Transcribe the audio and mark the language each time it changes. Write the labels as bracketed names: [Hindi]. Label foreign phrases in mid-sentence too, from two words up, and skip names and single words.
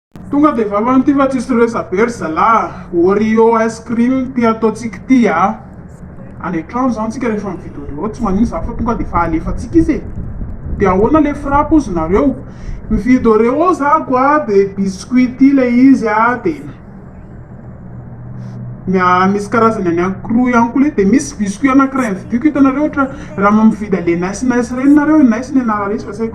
[Malagasy] tonga de vavany ty fa tsisy resabery zala Oreo [English] ice cream [Malagasy] ty ataotsika ty any an-trano zany tsika rehefa mividy Oreo tsy manino za fa tonga de fa alefatsika izy e. De ahoana le frappe ozy nareo mividy Oreo za koa de biscuit ty le izy de misy karazany any ankro ihany koa le de misy biscuit anankiray vidiko hitanareo ohatra raha mividy le nice reny nareo nice le anarana izy fa tsy haiko